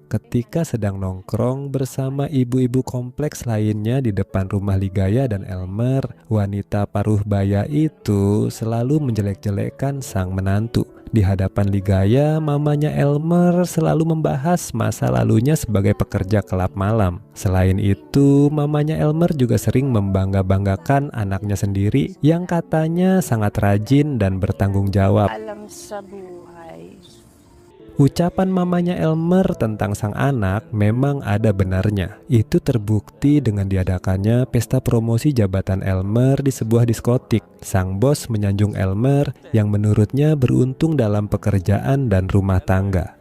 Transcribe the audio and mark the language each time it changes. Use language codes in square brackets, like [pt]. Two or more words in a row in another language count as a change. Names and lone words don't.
[id] Ketika sedang nongkrong bersama ibu-ibu kompleks lainnya di depan rumah Ligaya dan Elmer, wanita paruh baya itu selalu menjelek-jelekkan sang menantu. Di hadapan Ligaya, mamanya Elmer selalu membahas masa lalunya sebagai pekerja kelab malam. Selain itu, mamanya Elmer juga sering membangga-banggakan anaknya sendiri yang katanya sangat rajin dan bertanggung jawab. [tl] Alam sa buhay. [id] Ucapan mamanya Elmer tentang sang anak memang ada benarnya. Itu terbukti dengan diadakannya pesta promosi jabatan Elmer di sebuah diskotik. Sang bos menyanjung Elmer yang menurutnya beruntung dalam pekerjaan dan rumah tangga.